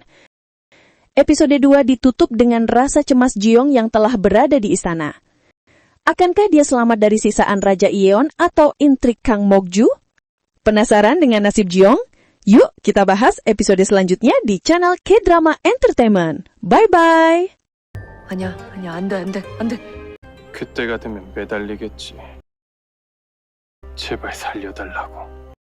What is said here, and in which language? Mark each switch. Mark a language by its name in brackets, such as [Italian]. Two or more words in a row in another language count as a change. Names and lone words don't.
[Indonesian] Episode 2 ditutup dengan rasa cemas Ji-young yang telah berada di istana. Akankah dia selamat dari sisaan Raja Eon atau intrik Kang Mok-ju? Penasaran dengan nasib Ji-young? Yuk kita bahas episode selanjutnya di channel K-Drama Entertainment. Bye-bye! [Korean] 아니야, 안 돼. 그때가 되면 매달리겠지. 제발 살려달라고.